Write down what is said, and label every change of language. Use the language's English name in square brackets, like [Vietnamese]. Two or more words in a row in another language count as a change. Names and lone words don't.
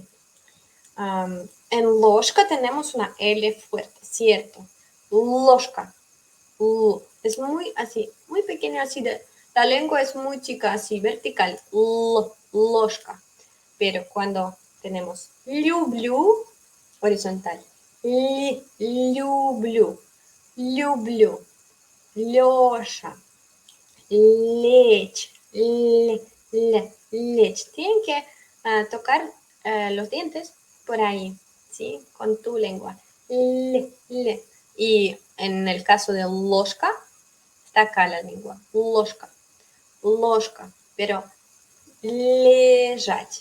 [Spanish] En ложка tenemos una L fuerte, ¿cierto? [Russian] Ложка. [Spanish] Es muy así, muy pequeño así. La lengua es muy chica, así, vertical. Ложка. Pero cuando tenemos люблю, horizontal. [Russian] Люблю. Лёша. Лечь. Лечь. [Spanish] Tienen que tocar los dientes por ahí, ¿sí? Con tu lengua. Y en el caso de ложка, está acá la lengua. [Russian] Ложка. Pero лежать.